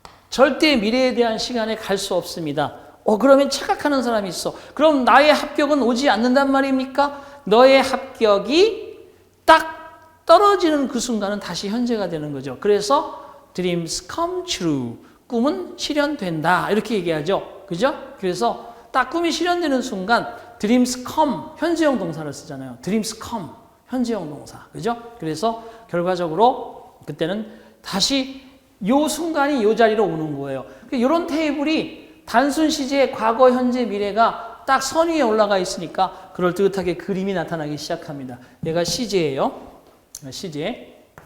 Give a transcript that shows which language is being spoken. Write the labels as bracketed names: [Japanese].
[Korean] 절대 미래에 대한 시간에 갈 수 없습니다. 그러면 착각하는 사람이 있어. 그럼 나의 합격은 오지 않는단 말입니까? 너의 합격이 딱 떨어지는 그 순간은 다시 현재가 되는 거죠. 그래서 [English] dreams come true. [Korean] 꿈은 실현된다. 이렇게 얘기하죠. 그죠? 그래서 딱 꿈이 실현되는 순간 [English] dreams come, [Korean] 현재형 동사를 쓰잖아요. [English] dreams come, [Korean] 현재형 동사. 그죠? 그래서 결과적으로 그때는 다시 요 순간이 요 자리로 오는 거예요. 이런 테이블이 단순 시제, 과거, 현재, 미래가 딱 선 위에 올라가 있으니까 그럴듯하게 그림이 나타나기 시작합니다. 얘가 시제예요. 시제.